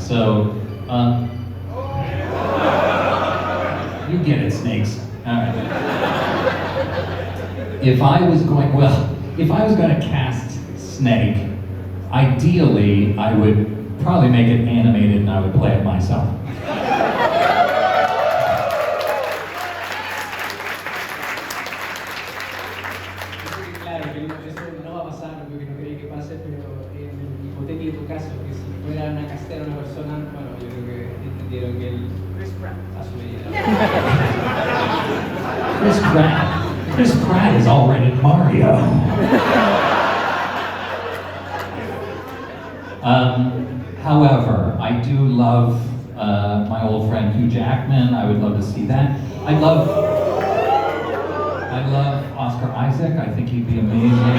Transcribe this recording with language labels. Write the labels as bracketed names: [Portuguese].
[English] So, you get it, snakes. All right. If I was going to cast Snake, ideally, I would probably make it animated and I would play it myself. [Spanish] Claro que eso no va a pasar, porque no quería que pase, pero en el hipotético caso, que si fueran a castear a una persona, bueno, yo creo que entendieron que él asumiría. [English] Chris Pratt is already Mario. However, I do love my old friend Hugh Jackman. I would love to see that. I love Oscar Isaac. I think he'd be amazing.